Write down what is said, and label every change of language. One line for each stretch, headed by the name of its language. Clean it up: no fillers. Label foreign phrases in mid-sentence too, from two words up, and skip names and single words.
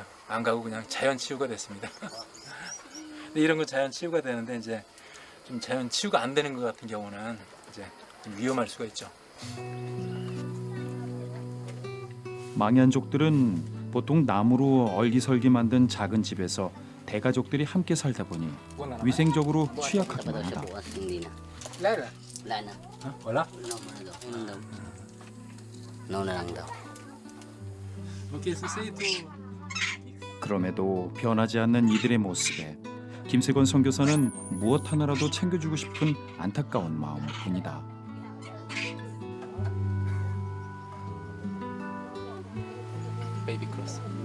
Korean: 안 가고 그냥 자연 치유가 됐습니다. 근데 이런 건 자연 치유가 되는데 이제 좀 자연 치유가 안 되는 것 같은 경우는 이제 좀 위험할 수가 있죠. 망연족들은 보통 나무로 얼기설기 만든 작은 집에서 대가족들이 함께 살다 보니 위생적으로 취약하기만 하다.
Filipino: Hindi na. Wala na.
Korean: 몰라?
Filipino: Ano mo na daw? Ano daw? Nauna lang daw.
Korean: 그럼에도 변하지 않는 이들의 모습에 김세권 선교사는 무엇 하나라도 챙겨주고 싶은 안타까운 마음뿐이다.
English: baby cross.